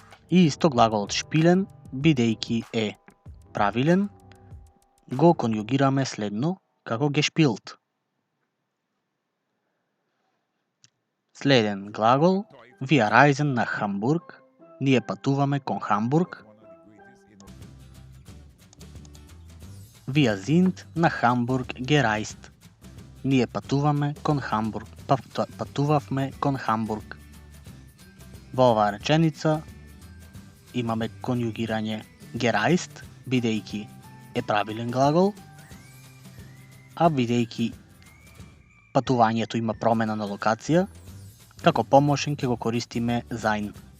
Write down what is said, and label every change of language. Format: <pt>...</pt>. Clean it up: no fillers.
<mk>И исто глаголот spielen, бидејќи е правилен, го конјугираме следно како gespielt. Следен глагол,</mk> <de>wir reisen nach Hamburg,</de> <mk>ние патуваме кон Хамбург.</mk> <de>Wir sind nach Hamburg gereist.</de> <mk>Ние патуваме кон Хамбург. Патувавме кон Хамбург. Во оваа реченица имаме конјугирање gereist, бидејќи е правилен глагол, а бидејќи патувањето има промена на локација, како помошен ќе го користиме sein.</mk>